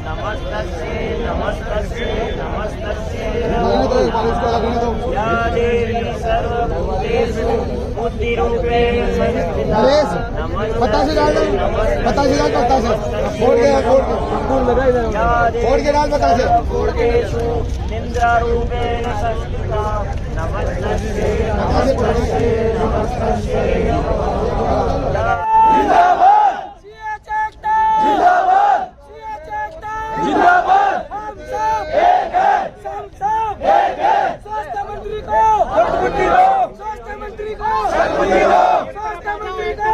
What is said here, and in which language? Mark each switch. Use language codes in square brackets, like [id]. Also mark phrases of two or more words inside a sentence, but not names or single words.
[sa] नमस्तस्यै नमस्तस्यै नमस्तस्यै या देवी सर्वभूतेषु बुद्धिरूपेण संस्थिता [hi] बतासे डाल दो, बतासे डाल, बतासे फोड़ के डाल, बतासे [sa] भूतेषु निन्द्रारूपेण संस्थिता नमस्तस्यै नमस्तस्यै नमस्तस्यै [hi] जिंदाबाद जिंदाबाद जिंदाबाद हम सब एक है सब एक है स्वास्थ्य मंत्री को सद्बुद्धि दो स्वास्थ्य मंत्री को सद्बुद्धि दो स्वास्थ्य मंत्री को